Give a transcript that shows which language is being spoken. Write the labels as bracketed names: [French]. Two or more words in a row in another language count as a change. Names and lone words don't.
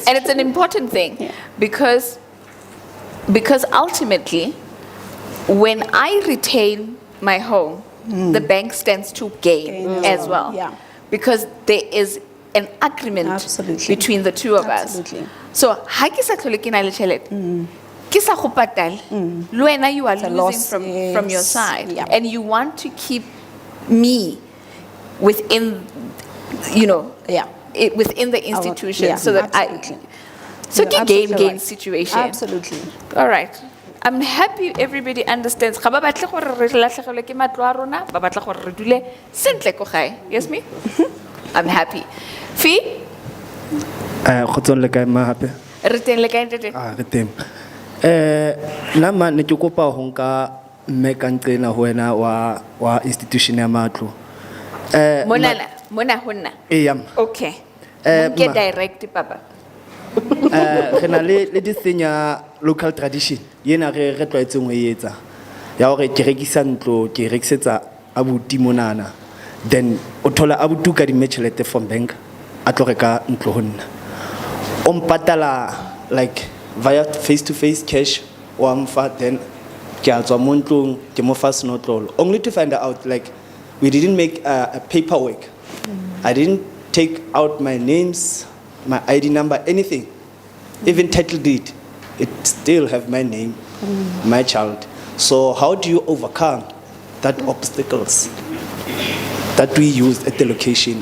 [English] And it's an important thing because ultimately, when I retain my home, the bank stands to gain as well. Yeah. Because there is an agreement Absolutely. between the two of Absolutely. us. So, [Tswana] ha ke sa tlhole ke na le tšhelete, ke sa go patale, le wena [English] you are a losing loss, from your yes. side. Yeah. And you want to keep me within, you know, within the institution so that absolutely. So You're ke absolutely gain right. situation. Absolutely. All right. I'm happy everybody understands. [Tswana] Ga ba batle gore re latlhegelwe ke matlo a rona, ba batla gore re dule sentle ko gae. [English] Yes me? I'm happy. Fee, [Southern Sotho] Kgotsong le kae ma hape? Re teng le kae ntate? Re teng. Nna ma ne ke kopa ho nka mme ka nqena ho wena wa institution ya matlo. Mona ho nna. Eya. Okay. Ke Ma- direct papa. Re na le [English] this thing [Southern Sotho] ya local tradition. Yena re tlwaetseng ho e etsa. Ya hore ke rekisa ntlo, ke rekisetsa abuti monana. Then o thola abuti ka di tjhelete [English] from bank. [Southern Sotho] A tlo reka ntlo ho nna. O mpatala like [English] via face to face cash [Southern Sotho] or amfa then ke a tswa mo ntlong ke mo fa senotlolo. [English] Only to find out like we didn't make a paperwork. I didn't take out my names, my ID number, anything. Even title deed, it still have my name, my child. So how do you overcome that obstacles that we used at the location?